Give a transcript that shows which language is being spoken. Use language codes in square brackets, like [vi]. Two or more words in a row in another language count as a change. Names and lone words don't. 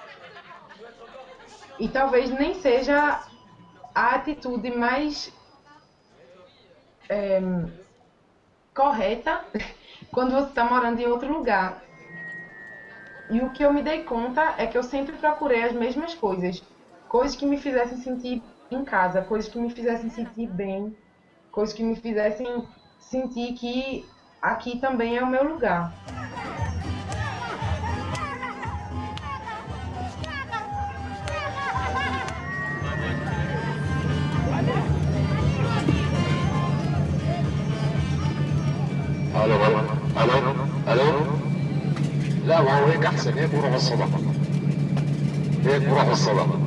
[pt] E talvez nem seja a atitude mais correta quando você está morando em outro lugar. E o que eu me dei conta é que eu sempre procurei as mesmas coisas. Coisas que me fizessem sentir em casa, coisas que me fizessem sentir bem, coisas que me fizessem sentir que aqui também é o meu lugar. [ar] الو الو الو لا ما هو هيك احسن، هيك بروح الصدى، هيك بروح الصدى.